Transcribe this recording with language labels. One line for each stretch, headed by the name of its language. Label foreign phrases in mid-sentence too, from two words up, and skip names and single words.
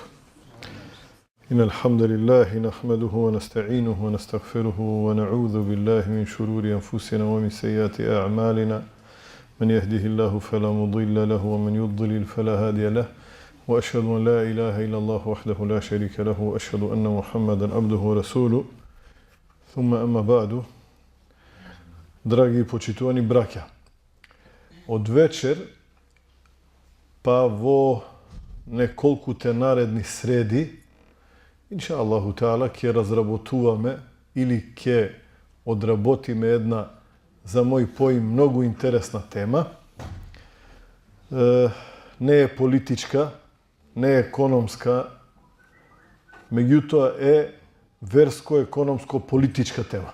Arabic: إن الحمد لله نحمده ونستعينه ونستغفره ونعوذ بالله من شرور أنفسنا ومن سيئات أعمالنا. من يهده الله فلا مضل له ومن يضلل فلا هادي له. وأشهد أن لا إله إلا الله وحده لا شريك له وأشهد أن محمدا عبده ورسوله. ثم أما بعد.
Macedonian: Dragi počituvani braća, od večer pa vo неколку те наредни среди,
Arabic: إن شاء الله تعالى,
Macedonian: ке разработуваме или ке одработиме една, за мој поим, многу интересна тема. Не е политичка, не е економска, меѓутоа е верско-економско-политичка тема.